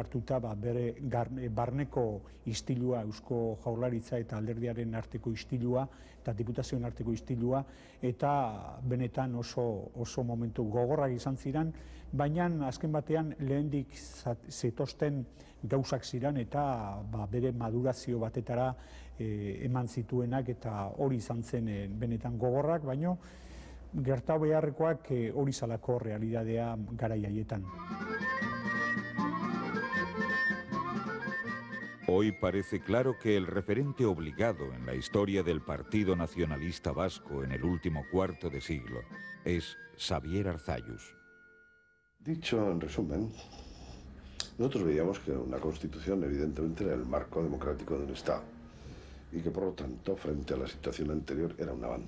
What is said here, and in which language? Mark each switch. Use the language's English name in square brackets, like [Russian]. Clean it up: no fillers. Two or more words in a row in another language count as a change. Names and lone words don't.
[Basque] hartuta bere barneko istilua, Eusko Jaurlaritza eta alderdiaren arteko istilua eta diputazioen arteko istilua, eta benetan oso momentu gogorrak izan ziren, baina azken batean lehendik zetosten gauzak ziren eta bere madurazio batetara eman zituenak, eta hori izan zen benetan gogorrak, baina gerta beharrekoak hori zalako realidadea garai haietan. [Spanish] Hoy parece claro que el referente obligado en la historia del Partido Nacionalista Vasco en el último cuarto de siglo es Xavier Arzallus. Dicho en resumen, nosotros veíamos que una constitución evidentemente era el marco democrático del Estado y que por lo tanto frente a la situación anterior era un avance.